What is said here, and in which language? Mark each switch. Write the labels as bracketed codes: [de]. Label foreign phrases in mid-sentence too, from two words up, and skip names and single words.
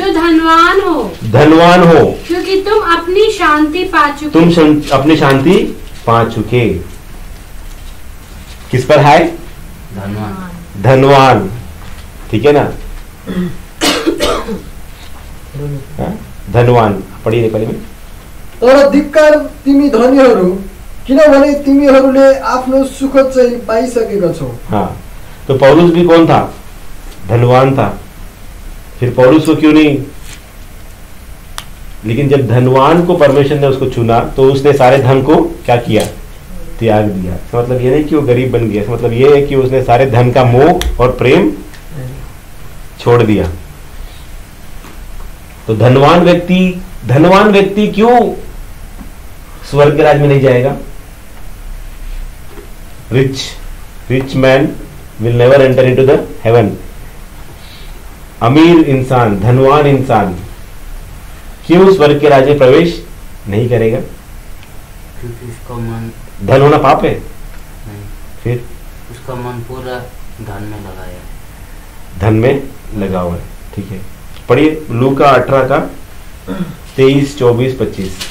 [hi] धनवान हो, क्योंकि तुम अपनी शांति पा चुके। किस पर हाय? धनवान। ठीक है ना? धनवान पढी नेपाली में। [ne] तर धिक्कार तिमी धनीहरू, किनभने तिमीहरूले आफ्नो सुख चाहिँ पाइसकेका छौ। [hi] हाँ, तो पौलुस भी कौन था? धनवान था। फिर पौलुस को क्यों नहीं? लेकिन जब धनवान को परमेश्वर ने उसको चुना तो उसने सारे धन को क्या किया? त्याग दिया। तो मतलब ये नहीं कि वो गरीब बन गया, मतलब ये है कि उसने सारे धन का मोह और प्रेम छोड़ दिया। तो धनवान व्यक्ति क्यों स्वर्ग के राज्य में नहीं जाएगा? [en] Rich man will never enter into the heaven. [hi] अमीर इंसान, धनवान इंसान क्यों स्वर्ग के राज्य में प्रवेश नहीं करेगा? क्योंकि उसका मन, धन होना पाप है? नहीं, फिर उसका मन पूरा धन में लगाया है, धन में लगा हुआ है। ठीक है, पढ़िए लूका 18:23, 24, 25।